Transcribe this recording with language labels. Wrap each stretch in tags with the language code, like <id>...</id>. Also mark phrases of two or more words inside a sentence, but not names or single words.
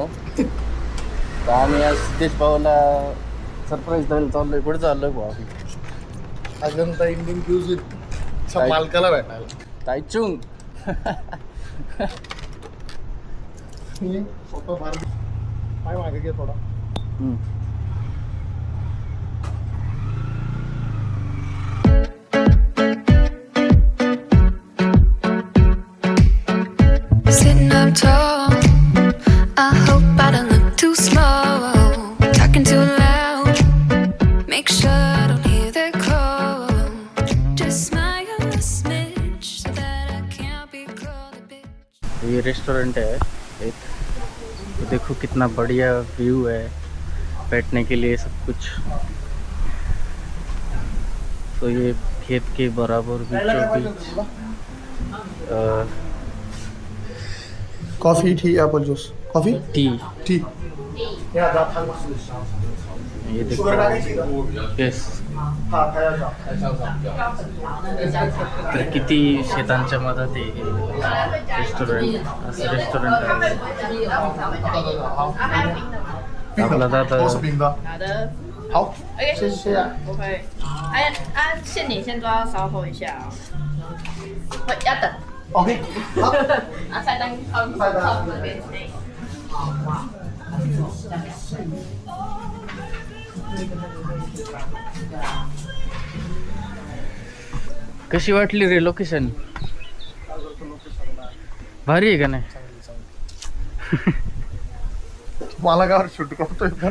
<mr>तर आम्ही आज सिद्धेश भाऊला सरप्राईज द्यायला चाललोय. कुठे चाललोय भाऊ? अजंता इंडियन क्युझिन मालकाला भेटायला. तायचुंग. स्वतः फार काय मागे घे थोडा.</mr> <en>Sitting up tall, I hope I don't look too slow. Talking too loud, make sure I don't hear their call. Just smile a smidge so that I can't be called a bitch.</en> <hi>ये रेस्टोरेंट है एक. तो देखो कितना बढ़िया व्यू है बैठने के लिए सब कुछ. तो ये खेत के बराबर बीचों बीच</hi> <en>coffee tea apple juice. coffee</en> <hi>टी. ये देखो येस.</hi> <mr>तर किती शेतांच्या मधात हे रेस्टॉरंट असं रेस्टॉरंट आहे. आपला दादा</mr> <zh>都是冰的。好的，好， OK，谢谢。不会。限你先抓稍后一下哦。会要等。 OK，好。菜单靠这边。</zh> <mr>कशी वाटली रे लोकेशन? भारी आहे का नाही? मला गावावर शूट करतोय का?</mr>